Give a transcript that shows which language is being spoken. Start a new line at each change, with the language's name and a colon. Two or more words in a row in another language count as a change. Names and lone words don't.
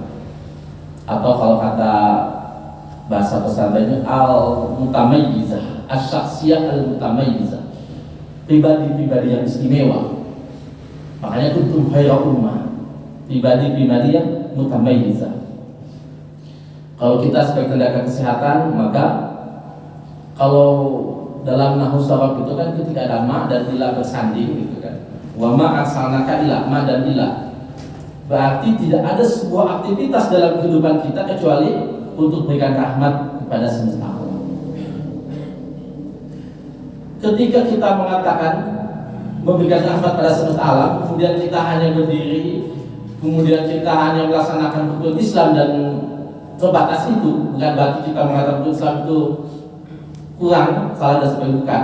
Indonesian: Atau kalau kata bahasa pesantrennya
Arabic: المتميزة، الشخصية المتميزة,
Indonesian: pribadi-pribadi yang istimewa. Makanya
Arabic: كنتم خير أمة,
Indonesian: pribadi-pribadi yang mutamayyizah. Kalau kita sebagai tenaga kesehatan, maka kalau dalam nahwu sharaf itu kan ketika ada ma dan ila bersanding gitu kan.
Arabic: وما أرسلناك إلا, ma dan ila.
Indonesian: Berarti tidak ada sebuah aktivitas dalam kehidupan kita kecuali untuk berikan rahmat kepada semesta alam. Ketika kita mengatakan memberikan rahmat pada semesta alam, kemudian kita hanya berdiri, kemudian kita hanya melaksanakan rukun Islam dan sebatas itu, bukan berarti kita mengatakan rukun Islam itu kurang, salah dan sebagainya, bukan.